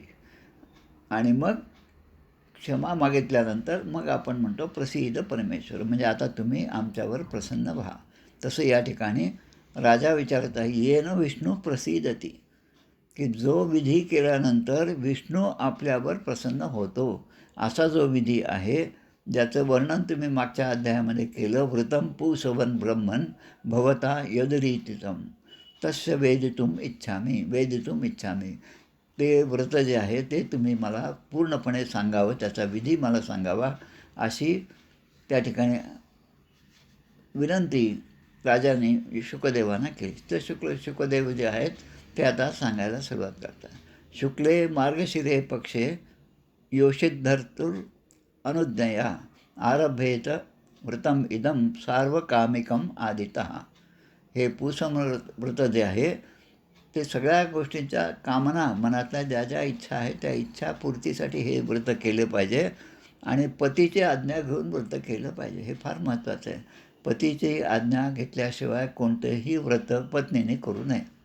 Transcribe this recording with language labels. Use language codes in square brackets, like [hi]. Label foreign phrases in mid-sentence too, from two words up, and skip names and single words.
[mr] आणि मग क्षमा मागितल्यानंतर मग आपण म्हणतो [sa] प्रसीद परमेश्वर, [mr] म्हणजे आता तुम्ही आमच्यावर प्रसन्न व्हा. तसं या ठिकाणी राजा विचारत आहे, [sa] येन विष्णू प्रसीदती, [mr] की जो विधी केल्यानंतर विष्णू आपल्यावर प्रसन्न होतो असा जो विधी आहे, ज्याचं वर्णन तुम्ही मागच्या अध्यायामध्ये केलं. [sa] वृतम पुसवन ब्रह्मन भवता यदरीतितम तस्य वेदितुम इच्छामी, वेदितुम इच्छामी. [mr] ते व्रत जे आहे ते तुम्ही मला पूर्णपणे सांगावं, त्याचा विधी मला सांगावा, अशी त्या ठिकाणी विनंती राजाने शुकदेवांना केली. तर शुकदेव जे आहेत ते आता सांगायला सुरुवात करतात. [sa] शुक्ले मार्गशिरे पक्षे योषिद्धर्तुर अनुज्ञया आरभेत व्रतम इदम सार्वकामिकम आदितः. [mr] हे व्रत जे आहे ते सगळ्या गोष्टींच्या कामना, मनातल्या ज्या ज्या इच्छा आहेत त्या इच्छापूर्तीसाठी हे व्रत केले पाहिजे आणि पतीची आज्ञा घेऊन व्रत केलं पाहिजे. हे फार महत्त्वाचं आहे. पतीची आज्ञा घेतल्याशिवाय कोणतेही व्रत पत्नीने करू नये.